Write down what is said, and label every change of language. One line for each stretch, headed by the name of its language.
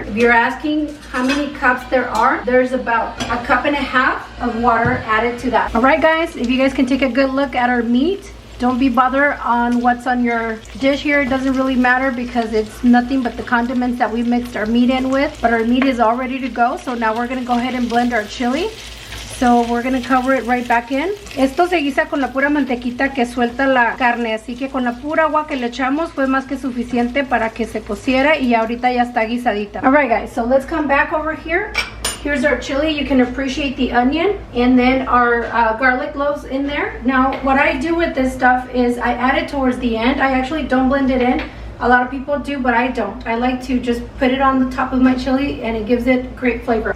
English: If you're asking how many cups there are, there's about 1.5 cups of water added to that. All right, guys, if you guys can take a good look at our meat. Don't be bothered on what's on your dish here. It doesn't really matter because it's nothing but the condiments that we mixed our meat in with. But our meat is all ready to go. So now we're going to go ahead and blend our chili. So we're going to cover it right back in.
Spanish: Esto se guisa con la pura mantequita que suelta la carne. Así que con la pura agua que le echamos fue más que suficiente para que se cociera. Y ahorita ya está guisadita.
English: Alright, guys, so let's come back over here. Here's our chili. You can appreciate the onion and then our garlic cloves in there. Now, what I do with this stuff is I add it towards the end. I actually don't blend it in. A lot of people do, but I don't. I like to just put it on the top of my chili and it gives it great flavor.